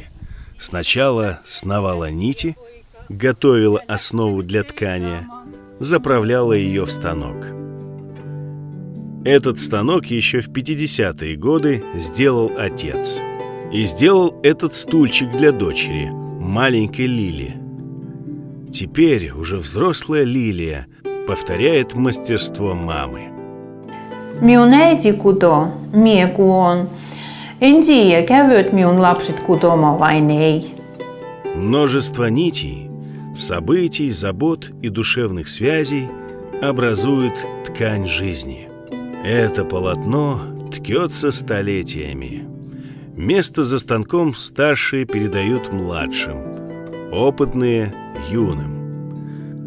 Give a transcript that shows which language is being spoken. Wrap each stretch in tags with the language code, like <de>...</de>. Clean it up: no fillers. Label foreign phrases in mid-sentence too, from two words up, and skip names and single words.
<ru>Сначала сновала нити, готовила основу для ткания, заправляла ее в станок. Этот станок еще в 50-е годы сделал отец. И сделал этот стульчик для дочери, маленькой Лили. Теперь уже взрослая Лилия повторяет мастерство мамы.</ru> <krl>Minun äiti kutoo, mie kuon. En tiedä, kävyt minun lapset kutomaan vai ei.</krl> <ru>Множество нитей, событий, забот и душевных связей образуют ткань жизни. Это полотно ткется столетиями. Место за станком старшие передают младшим, опытные – юным.</ru>